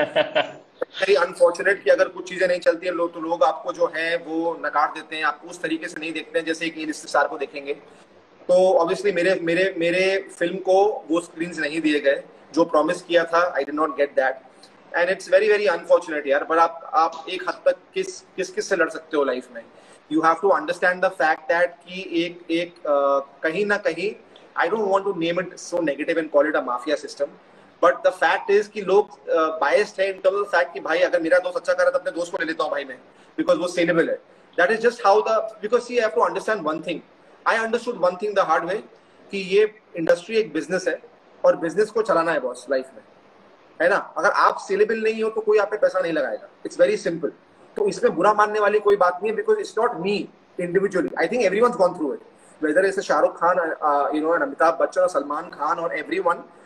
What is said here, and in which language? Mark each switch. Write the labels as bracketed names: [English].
[Hindi] Very unfortunate कि अगर कुछ चीजें नहीं चलती है तो लोग आपको जो है वो नकार देते हैं, आपको उस तरीके से नहीं देखते हैं जैसे एक A लिस्ट स्टार को देखेंगे। तो ऑब्वियसली मेरे फिल्म को वो स्क्रीन्स नहीं दिए गए जो प्रॉमिस किया था। [English] I did not get that, and it's very very unfortunate यार। [Hindi] पर आप एक हद तक किस से लड़ सकते हो लाइफ में? [English] You have to understand the fact that [Hindi] कि एक कहीं ना कहीं, [English] I don't want to name it so negative and call it a mafia system, but the fact is कि लोग biased है in terms of the fact [Hindi] कि भाई अगर मेरा दोस्त अच्छा कर रहा है तो अपने दोस्त को ले लेता हूँ भाई मैं, [English] because वो saleable है। That is just how because see, I have to understand one thing. I understood one thing the hard way [Hindi] कि ये इंडस्ट्री एक बिजनेस है और बिजनेस को चलाना है बॉस लाइफ में, है ना? अगर आप सेलेबल नहीं हो तो कोई आप पे पैसा नहीं लगाएगा। [English] It's very simple. [Hindi] तो इसमें बुरा मानने वाली कोई बात नहीं है, [English] Because it's not me individually. I think everyone's gone through it, whether it's Shahrukh Khan, and Amitabh Bachchan और सलमान खान और everyone.